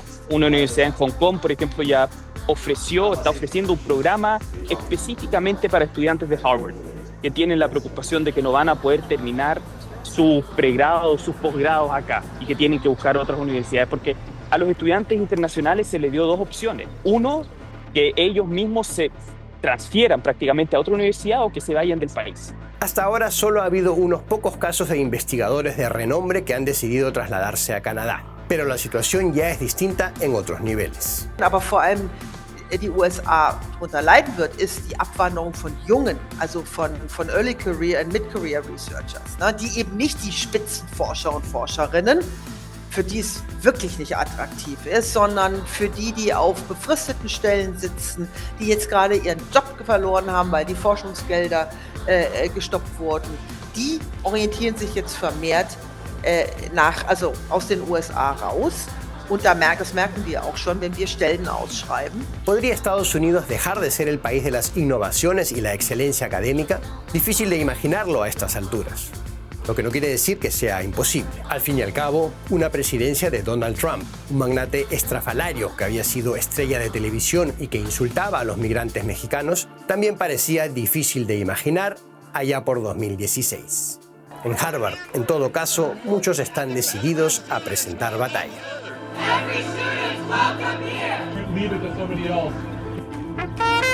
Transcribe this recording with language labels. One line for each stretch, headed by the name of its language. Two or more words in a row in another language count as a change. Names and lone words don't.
Spanish: Una universidad en Hong Kong, por ejemplo, ya está ofreciendo un programa específicamente para estudiantes de Harvard, que tienen la preocupación de que no van a poder terminar sus pregrados, sus posgrados acá y que tienen que buscar otras universidades, porque a los estudiantes internacionales se les dio dos opciones. Uno, que ellos mismos se transfieran prácticamente a otra universidad o que se vayan del país. Hasta ahora solo ha habido unos pocos casos de investigadores de renombre que han decidido trasladarse a Canadá, pero la situación ya es distinta en otros niveles.
German: Aber vor allem die USA darunter leiden wird, ist die Abwanderung von Jungen, also von
English: Early Career
German: und
English: Mid-Career Researchers,
German: ne, die eben nicht die Spitzenforscher und Forscherinnen, für die es wirklich nicht attraktiv ist, sondern für die auf befristeten Stellen sitzen, die jetzt gerade ihren Job verloren haben, weil die Forschungsgelder gestoppt wurden. Die orientieren sich jetzt vermehrt aus den USA raus. Und das merken wir auch schon, wenn wir Stellen ausschreiben.
Spanish: ¿Podría Estados Unidos dejar de ser el país de las innovaciones y la excelencia académica? Difícil de imaginarlo a estas alturas. Lo que no quiere decir que sea imposible. Al fin y al cabo, una presidencia de Donald Trump, un magnate estrafalario que había sido estrella de televisión y que insultaba a los migrantes mexicanos, también parecía difícil de imaginar allá por 2016. En Harvard, en todo caso, muchos están decididos a presentar batalla.
English: Every student's welcome here. Leave it to somebody else.